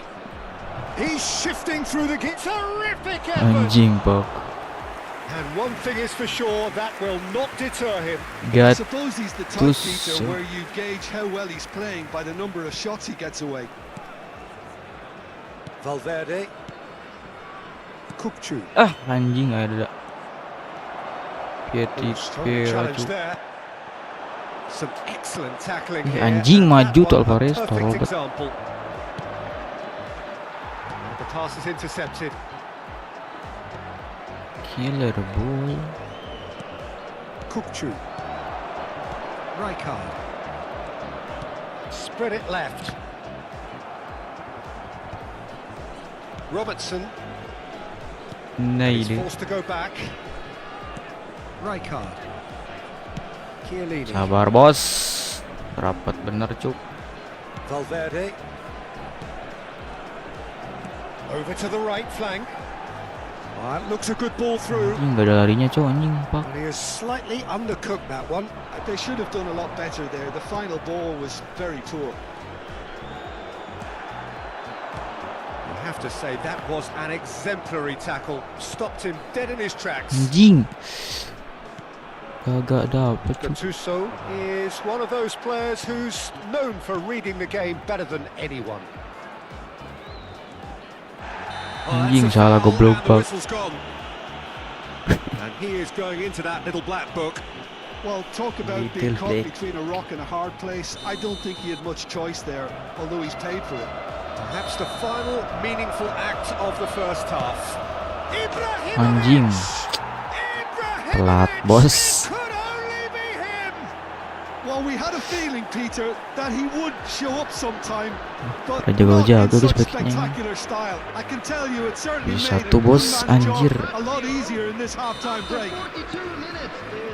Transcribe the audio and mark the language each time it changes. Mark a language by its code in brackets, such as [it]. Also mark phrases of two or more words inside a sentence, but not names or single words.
[en] He's shifting through the gate. Terrific effort. [id] Anjing Pak. [en] And one thing is for sure, that will not deter him. I suppose he's the type, Peter, where you gauge how well he's playing by the number of shots he gets away. Valverde. Kukcu. [id] Anjing ada. [en] Strong challenge there. Some excellent tackling here. [id] Anjing [en] and [id] maju [en] that [id] tuh [en] one a Alvarez, perfect [id] tolong. [en] example. And the pass is intercepted. Killer boy. Kukcu. Rijkaard. Spread it left. Robertson. He's Nailed. forced to go back. Rijkaard. Chiellini. [id] Sabar bos. Rapat bener cuk. [en] Valverde. Over to the right flank. That looks a good ball through. [id] Anjing gak ada larinya cuk anjing Pak. [en] And he has slightly undercooked that one. They should have done a lot better there. The final ball was very poor. You have to say that was an exemplary tackle. Stopped him dead in his tracks. [id] Anjing. Kagak dapet cuk. [en] Gattuso is one of those players who's known for reading the game better than anyone. [id] Anjing salah goblok Pak. [en] And he is going into that little black book. Well, talk about being Little caught bit. between a rock and a hard place. I don't think he had much choice there, although he's paid for it. Perhaps the final meaningful act of the first half. [id] Anjing. Telat bos. [en] Could only be him. Well, Well, we had a feeling, Peter, that he would show up sometime, but [id] Jago-jago [en] not in guys such [id] backnya. [en] spectacular style. I can tell you, it certainly made [id] Satu [en] a [id] bos, [en] two-man [id] anjir. [en] job a lot easier in this half-time break. 42 minutes is